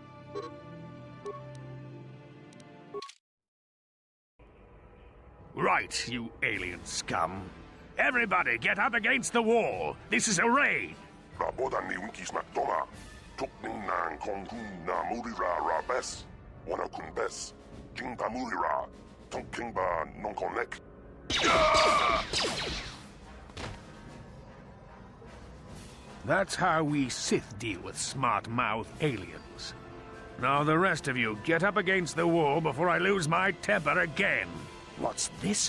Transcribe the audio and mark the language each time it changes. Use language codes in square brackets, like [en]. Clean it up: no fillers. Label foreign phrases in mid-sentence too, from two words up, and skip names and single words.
[en] Right, you alien scum. Everybody get up against the wall. This is a raid. Rabodan ni unkis nakdoma. Tukning nang kong kun na murira ra bes. Wana kun bes. King ba murira. Tong king ba non connect. That's how we Sith deal with smart-mouth aliens. Now the rest of you, get up against the wall before I lose my temper again. What's this?